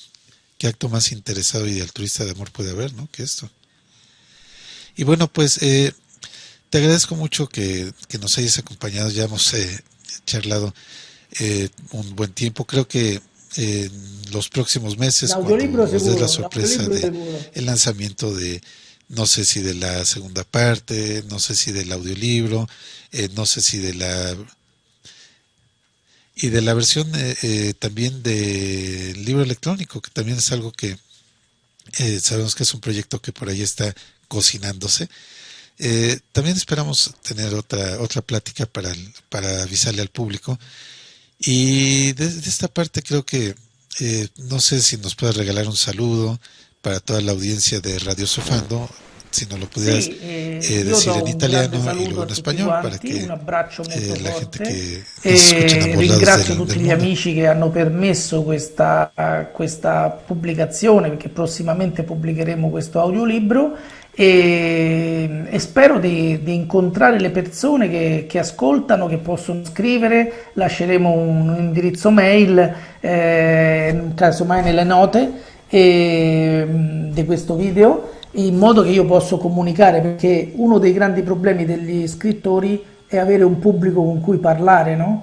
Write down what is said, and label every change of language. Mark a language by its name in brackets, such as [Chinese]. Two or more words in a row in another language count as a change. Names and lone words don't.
[Spanish] ¿Qué acto más interesado y altruista de amor puede haber, ¿no? Que esto. Y bueno, pues te agradezco mucho que nos hayas acompañado, ya hemos charlado un buen tiempo. Creo que en los próximos meses, cuando [Italian] L'audiolibro [Spanish] nos des la [Italian] sicuro, [Spanish] sorpresa [Italian] l'audiolibro [Spanish] de [Italian] sicuro. [Spanish] el lanzamiento de, no sé si de la segunda parte, no sé si del audiolibro, no sé si de la y de la versión también del libro electrónico, que también es algo que sabemos que es un proyecto que por ahí está cocinándose. También esperamos tener otra plática para avisarle al público. Y de esta parte creo que no sé si nos puedes regalar un saludo para toda la audiencia de Radio Sofando, si nos lo pudieras [Italian] Sì, io [Spanish] decir [Italian] do [Spanish] en [Italian] un grande [Spanish] italiano y [Italian] saluto [Spanish] luego [Italian] a [Spanish] en [Italian] tutti [Spanish] español para [Italian] quanti, un [Spanish] que [Italian] abbraccio molto [Spanish] la gente [Italian] forte [Spanish] que nos escucha en [Italian] e [Spanish] ambos lados [Italian] ringrazio tutti [Spanish] del [Italian] gli [Spanish] mundo. [Italian] amici che hanno permesso questa pubblicazione, perché prossimamente pubblicheremo questo audiolibro e spero di incontrare le persone che ascoltano, che possono scrivere, lasceremo un indirizzo mail, casomai nelle note di questo video, in modo che io possa comunicare, perché uno dei grandi problemi degli scrittori è avere un pubblico con cui parlare, no?